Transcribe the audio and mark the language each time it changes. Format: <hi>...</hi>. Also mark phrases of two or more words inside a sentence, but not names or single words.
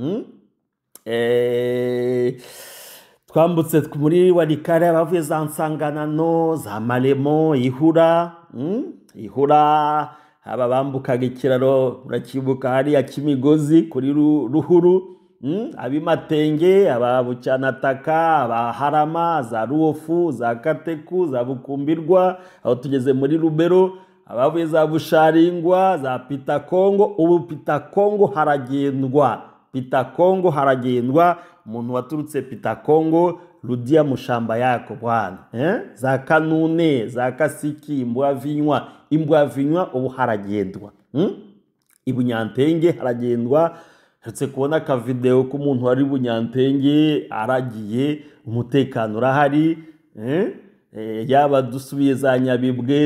<rw>twambutse muri Warikare, abavuye za Nsanganano, za Maremo, Ihura, aba bambukaga ikiraro urakibuka hariya Kimigozi kuri Ruhuru, Abimatenge, aba Bucyanataka, aba Harama, za Ruofu, za Kateku, za Bukumbirwa, aho tugeze muri Rubero, abavuye za Busharingwa, za Pitakongo. Ubu Pitakongo haragendwa, umuntu waturutse Pitakongo,</rw> <sw>rudia mushamba yako bwana, za Kanune, za Kasiki,</sw> <rw>Imbwavinywa ubu haragendwa, Ibunyantenge haragendwa. Herutse kubona ka video k'umuntu wari Bunyantenge aragiye, umutekano urahari, yaba dusubiye za Nyabibwe,</rw>